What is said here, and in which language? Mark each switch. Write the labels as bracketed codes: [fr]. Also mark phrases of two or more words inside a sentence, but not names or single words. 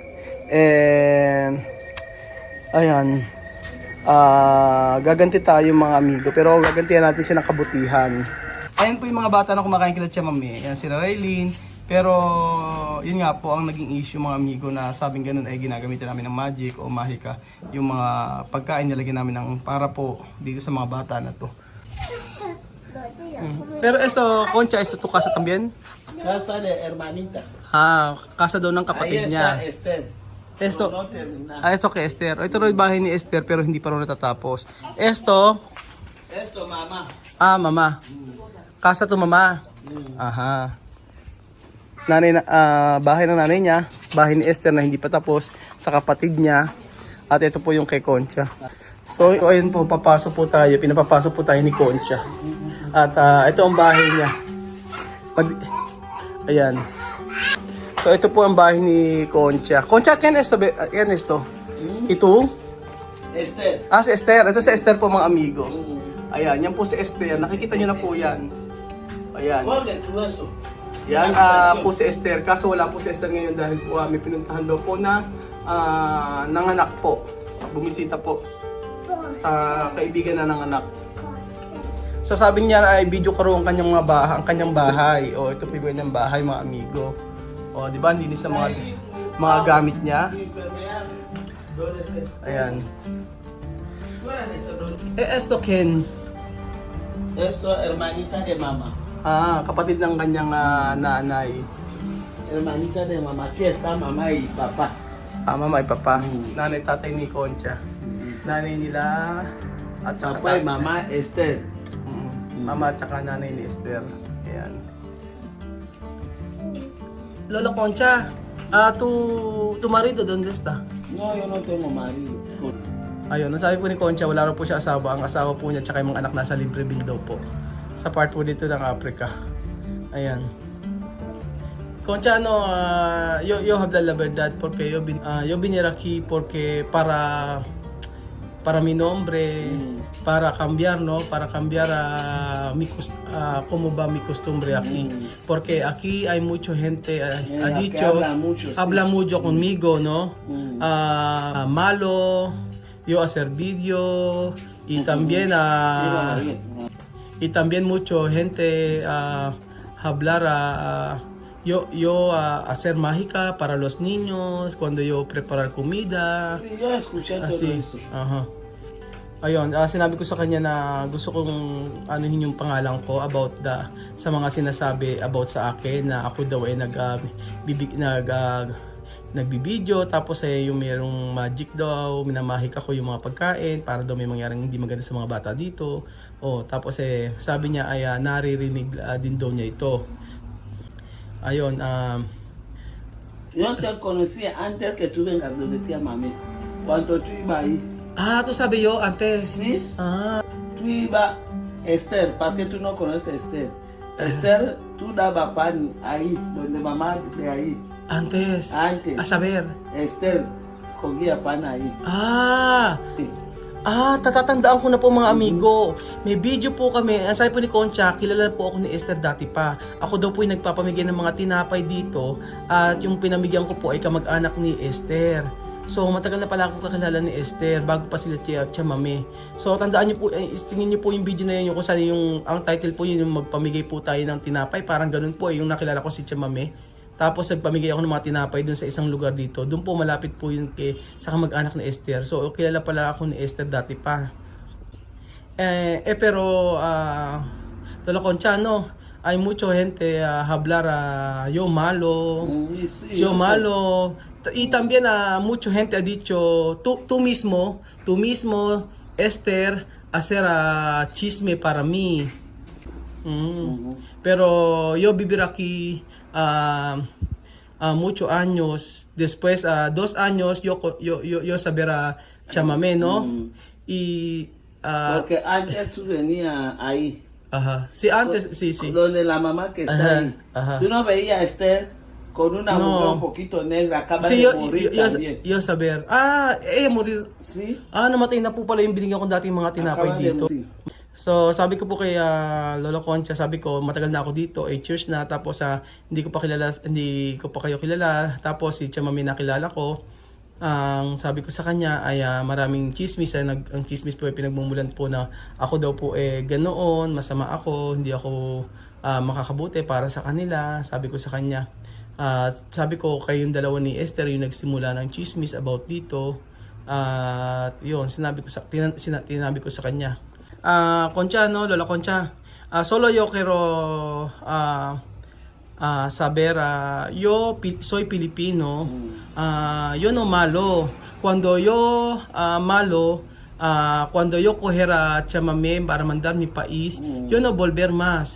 [tl] Ayan, gaganti tayo mga amigo, pero gagantihan natin siya ng kabutihan. Ayan po yung mga bata na kumakain kila Tia Mami. Ayan sila Raylene. Pero yun nga po ang naging issue mga amigo na sabing ganun ay ginagamitan namin ng magic o mahika. Yung mga pagkain nilagyan namin ng para po dito sa mga bata na to. [es] Pero esto, Concha, esto tu casa también? Casa de hermanita. [tl] Casa daw ng kapatid [es] Ahí está [tl] niya. [es] Esther. Esto, No termina. [tl] ito kay Esther. Ito rin bahay ni Esther pero hindi pa rin natatapos. [es] Esto, Esto, mamá. [tl] mama. Casa to mama. Aha. Nanay na, bahay ng nanay niya, bahay ni Esther na hindi pa tapos, sa kapatid niya, at ito po yung kay Concha. So ayun po, pinapapasok po tayo ni Concha. At ito ang bahay niya. Ayan. So ito po ang bahay ni Concha. [es] Concha, quién esto? ¿Quién esto? [tl] Ito? Esther. Si Esther. Ito si Esther po mga amigo. Ayan, yan po si Esther. Nakikita niyo na po yan. Ayan. [es] Jorge, tú esto. [tl] Yan po si Esther. Kaso wala po si Esther ngayon dahil po may pinuntahan daw po na nanganak po. Bumisita po sa kaibigan na nanganak. So sabi niya ay video ko ang kanyang kanyang bahay. O ito po yung kanyang bahay mga amigo. O di ba linis sa mga gamit niya. Ayan. [es] Esto Ken. Esto, hermanita de mamá. [tl] Kapatid ng kanyang nanay. [es] Hermanita de mamá. Aquí está mamá y papá. [tl] Mama ay papa. Nanay tatay ni Concha. Nanay nila at saka [es] Papá y mamá Esther. [tl] Mama at saka nanay ni Esther. Ayan. [es] Lola Concha, tu marido, ¿dónde está? No, yo no tengo marido. [tl] Ayun, nasabi po ni Concha, wala raw po siya asawa. Ang asawa po niya tsaka yung mga anak nasa Libreville daw po. Sa part po dito ng Africa. Ayan. [es] Concha, yo habla la verdad porque yo vine aquí porque para mi nombre, para cambiar, ¿no? Para cambiar cómo va mi costumbre aquí. Porque aquí hay mucha gente, ha dicho, habla mucho conmigo, ¿no? Malo, yo hacer video y también mucho gente hablar yo hacer mágica para los niños cuando yo preparar comida. Sí, yo escuché todo Así. eso. Aha. [tl] Ayun, sinabi ko sa kanya na gusto kong anuhin yung pangalan ko about sa mga sinasabi about sa akin na ako daw ay nagbibideo, tapos yung mayroong magic daw, minamahik ako yung mga pagkain para daw may mangyaring hindi maganda sa mga bata dito. Tapos sabi niya ay naririnig din daw niya ito. Ayun, [es] Yo te conocí antes que tú vengas donde tía mami. Cuando tú ibas ahí. tú sabi yo antes. Sí. Tú ibas Esther, porque tú no conoces Esther. Esther, tú dabas pan ahí, donde mamá de ahí. Antes. Antes. A saber. Esther cogía pan ahí. Sí. [tl] Tatatandaan ko na po mga amigo. May video po kami. Sabi po ni Concha, kilala po ako ni Esther dati pa. Ako daw po yung nagpapamigay ng mga tinapay dito. At yung pinamigyan ko po ay kamag-anak ni Esther. So matagal na pala ako kakilala ni Esther bago pa sila Tia Mami. So tandaan niyo po, tingin niyo po yung video na yun, yung kung saan ang title po yun, yung magpamigay po tayo ng tinapay. Parang ganun po yung nakilala ko si Tia Mami. Tapos nagpamigay ako ng mga tinapay dun sa isang lugar dito. Doon po malapit po yun sa kamag-anak ni Esther. So kilala pala ako ni Esther dati pa. [es] Pero Lola Concha, no, hay mucho gente hablar yo malo. Sí, Yo yo sé. malo. Y también mucha gente ha dicho, tú mismo, Esther, hacer chisme para mí. Pero yo vivir aquí muchos años. Después, 2 años, yo saber chamamé, ¿no? Y... Porque antes tú venías ahí. Ajá. Sí, antes, sí. Donde la mamá que está ahí. Ajá. Tú no veías a Esther con una No. mujer un poquito negra, acaba Sí, de morir también. yo saber. Morir. Sí. [tl] Namatay na po pala yung binigyan ko dating mga tinapay [es] Acaba de [tl] dito. [es] morir. [tl] So, sabi ko po kay Lola Concha, sabi ko, matagal na ako dito, 8 years na, tapos hindi ko pa kayo kilala, tapos si Tia Mami nakilala ko. Ang sabi ko sa kanya ay maraming chismis, ang chismis po ay pinagmumulan po na ako daw po ganoon, masama ako, hindi ako makakabuti para sa kanila, sabi ko sa kanya. Sabi ko, kayong dalawa ni Esther yung nagsimula ng chismis about dito. Yun, tinabi ko sa kanya. [es] Concha, no, Lola Concha, solo yo quiero saber, yo soy Pilipino, yo no malo. Cuando yo malo, cuando yo coger a chamamé para mandar mi país, yo no volver más.